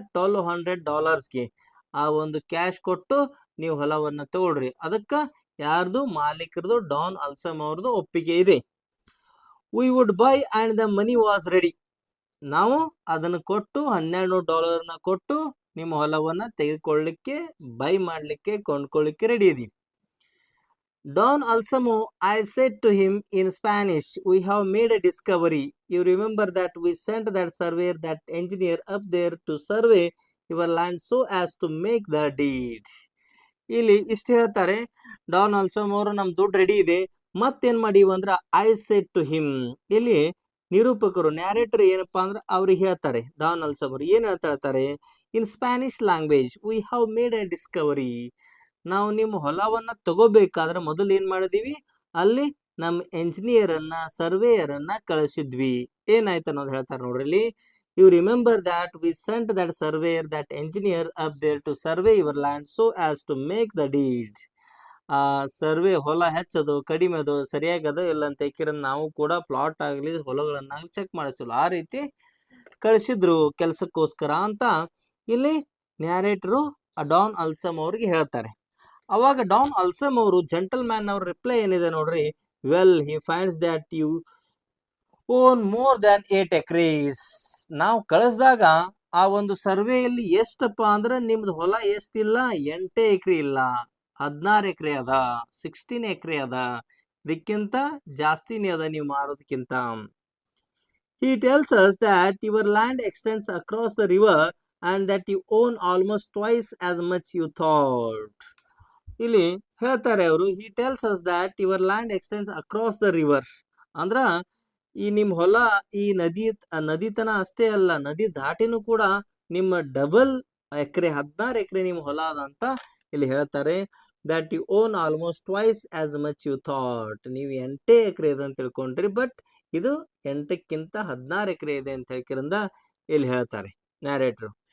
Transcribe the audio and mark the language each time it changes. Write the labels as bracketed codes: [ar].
[kn] $1,200 ಆ ಒಂದು ಕ್ಯಾಶ್ ಕೊಟ್ಟು ನೀವು ಹೊಲವನ್ನ ತಗೊಳ್ರಿ, ಅದಕ್ಕ ಯಾರ್ದು? ಮಾಲೀಕರದು, ಡಾನ್ ಅಲ್ಸಮ್ ಅವ್ರದ್ದು ಒಪ್ಪಿಗೆ ಇದೆ. [en] We would buy and the money was ready. [kn] ನಾವು ಅದನ್ನು ಕೊಟ್ಟು $1200 ಕೊಟ್ಟು ನಿಮ್ಮ ಹೊಲವನ್ನ ತೆಗೆದುಕೊಳ್ಳಲಿಕ್ಕೆ, ಬೈ ಮಾಡ್ಲಿಕ್ಕೆ, ಕೊಂಡ್ಕೊಳ್ಳಿಕ್ಕೆ ರೆಡಿ ಇದೀವಿ. [en] Don Alsamo, I said to him in Spanish, we have made a discovery. You remember that we sent that surveyor, that engineer up there to survey your land so as to make the deed. [kn] ಇಲ್ಲಿ ಇಷ್ಟು ಹೇಳ್ತಾರೆ, Don ಅಲ್ಸಮ್ ಅವರು ನಮ್ ದುಡ್ಡು ready ಇದೆ, ಮತ್ತೇನ್ ಮಾಡೀವಿ ಅಂದ್ರ [en] I said to him. [kn] ಇಲ್ಲಿ ನಿರೂಪಕರು, ನ್ಯಾರೇಟರ್ ಏನಪ್ಪಾ ಅಂದ್ರೆ ಅವ್ರಿಗೆ ಹೇಳ್ತಾರೆ, ಡಾನ್ ಅಲ್ಸಮ್ ಅವರು ಏನ್ ಹೇಳ್ತಾರೆ, [en] In Spanish language, we have made a discovery. [kn] ನಾವು ನಿಮ್ಮ ಹೊಲವನ್ನ ತಗೋಬೇಕಾದ್ರೆ ಮೊದಲು ಏನ್ ಮಾಡಿದೀವಿ, ಅಲ್ಲಿ ನಮ್ಮ ಎಂಜಿನಿಯರ್ ಅನ್ನ, ಸರ್ವೇಯರ್ ಅನ್ನ ಕಳಿಸಿದ್ವಿ. ಏನಾಯ್ತು ಅನ್ನೋದು ಹೇಳ್ತಾರೆ ನೋಡ್ರಿ ಇಲ್ಲಿ. [en] You remember that we sent that surveyor, that engineer up there to survey your land so as to make the deed. [kn] Survey ಹೊಲ ಹೆಚ್ಚದು ಕಡಿಮೆ ಅದು ಸರಿಯಾಗದು ಇಲ್ಲ ಅಂತ ನಾವು ಕೂಡ ಪ್ಲಾಟ್ ಆಗ್ಲಿ ಹೊಲಗಳನ್ನಾಗ್ಲಿ ಚೆಕ್ ಮಾಡಿಸಲ್ಲ, ಆ ರೀತಿ ಕಳಿಸಿದ್ರು ಕೆಲಸಕ್ಕೋಸ್ಕರ ಅಂತ ಇಲ್ಲಿ ನ್ಯಾರೇಟರು ಡಾನ್ ಅಲ್ಸಮ್ ಅವ್ರಿಗೆ ಹೇಳ್ತಾರೆ. ಅವಾಗ ಡಾನ್ ಅಲ್ಸಮ್ ಅವರು, ಜೆಂಟಲ್ ಮ್ಯಾನ್ ಅವ್ರ ರಿಪ್ಲೈ ಏನಿದೆ ನೋಡ್ರಿ, [en] Well he finds that you own more than 8 acres. [kn] ನಾವು ಕಳಿಸಿದಾಗ ಆ ಒಂದು ಸರ್ವೆಯಲ್ಲಿ ಎಷ್ಟಪ್ಪ ಅಂದ್ರೆ ನಿಮ್ದು ಹೊಲ ಎಷ್ಟಿಲ್ಲ, 8 ಎಕರೆ ಇಲ್ಲ, 16 ಎಕರೆ ಅದ, 16 ಎಕರೆ ಅದ, ಇದಕ್ಕಿಂತ ಜಾಸ್ತಿನೇ ಅದ ನೀವು ಮಾರೋದಕ್ಕಿಂತ. [en] He tells us that your land extends across the river and that you own almost twice as much you thought. [kn] ಇಲ್ಲಿ ಹೇಳ್ತಾರೆ ಅವರು, [en] he tells us that your land extends across the river. [kn] ಅಂದ್ರ ಈ ನಿಮ್ ಹೊಲ ಈ ನದಿತನ ಅಷ್ಟೇ ಅಲ್ಲ, ನದಿ ದಾಟಿನೂ ಕೂಡ ನಿಮ್ಮ ಡಬಲ್ ಎಕರೆ, 16 ಎಕರೆ ನಿಮ್ ಹೊಲ ಅದ ಅಂತ ಇಲ್ಲಿ ಹೇಳ್ತಾರೆ. [en] That you own almost twice as much you thought. [kn] ನೀವು 8 ಎಕರೆ ಇದೆ ಅಂತ ತಿಳ್ಕೊಂಡ್ರಿ, ಬಟ್ ಇದು 8ಕ್ಕಿಂತ 16 ಎಕರೆ ಇದೆ ಅಂತ ಹೇಳ್ಕಿರಂದ ಇಲ್ಲಿ ಹೇಳ್ತಾರೆ ನ್ಯಾರೇಟ್ರು.